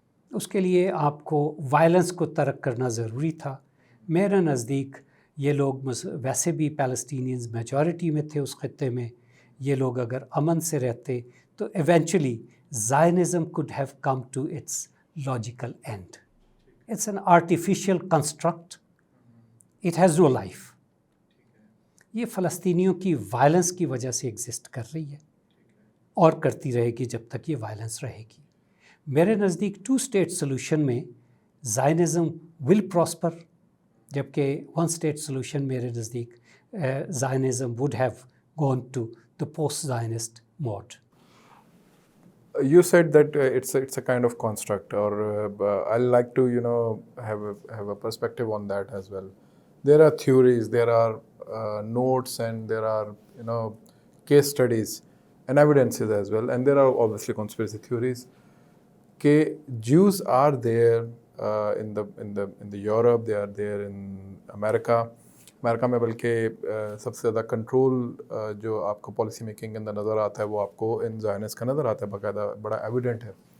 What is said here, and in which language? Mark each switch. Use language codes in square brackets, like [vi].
[ur] اس کے لیے آپ کو وائلنس کو ترک کرنا ضروری تھا. میرے نزدیک یہ لوگ ویسے بھی پیلسٹینینز میجورٹی میں تھے اس خطے میں. یہ لوگ اگر امن سے رہتے تو eventually Zionism [en] could have come to its logical end. It's an artificial construct. It has no life. [ur] یہ فلسطینیوں کی وائلنس کی وجہ سے ایگزسٹ کر رہی ہے اور کرتی رہے گی جب تک یہ وائلنس رہے گی. میرے نزدیک [en] 2 state solution میں Zionism will prosper, جبکہ 1 state solution میرے نزدیک Zionism would have gone to the post-Zionist mode. You said that it's a kind of construct, or I'd like to have a perspective on that as well. There are theories, there are notes, and there are case studies and evidences as well, and there are obviously conspiracy theories. Jews are there in the Europe, they are there in America [ur] میں بلکہ سب سے زیادہ control جو آپ کو policy making کے اندر نظر آتا ہے وہ آپ کو ان زائنسٹ کا نظر آتا ہے، باقاعدہ بڑا ایویڈنٹ ہے.